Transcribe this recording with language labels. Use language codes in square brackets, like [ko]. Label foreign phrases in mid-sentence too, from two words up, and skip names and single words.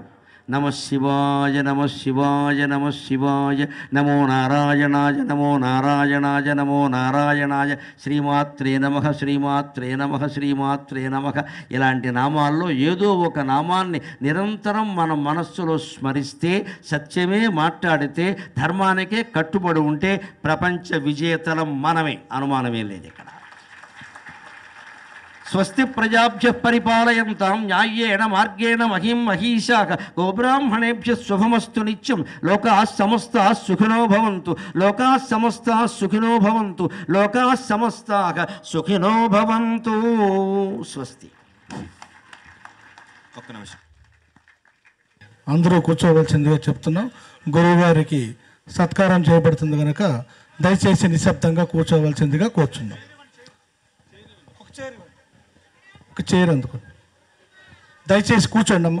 [sa] నమ శివాయ నమ శివాయ నమ శివాయ నమో నారాయణాయ నమో నారాయణాయ నమో నారాయణాయ శ్రీమాత్రే నమః శ్రీమాత్రే నమః శ్రీమాత్రే నమః. [te] ఇలాంటి నామాల్లో ఏదో ఒక నామాన్ని నిరంతరం మన మనస్సులో స్మరిస్తే, సత్యమే మాట్లాడితే, ధర్మానికే కట్టుబడి ఉంటే ప్రపంచ విజేతలం మనమే, అనుమానమే లేదు ఇక్కడ. [sa] స్వస్తి ప్రజాభ్య పరిపాలయంతాం న్యాయేణ మార్గేణ మహిం మహీషాః గోబ్రాహ్మణేభ్య శుభమస్తు నిత్యం. లోకాః సమస్తాః సుఖినో భవంతు, లోకాః సమస్తాః సుఖినో భవంతు, లోకాః సమస్తాః సుఖినో భవంతు. స్వస్తి. [te] ఒక్క నిమిషం అందరూ కూర్చోవలసిందిగా చెప్తున్నాం. గురువుగారికి సత్కారం చేయబడుతుంది కనుక దయచేసి నిశ్శబ్దంగా కూర్చోవలసిందిగా కోరుచున్నాం. చైర్ అందుకో, దయచేసి కూర్చోండి అమ్మా.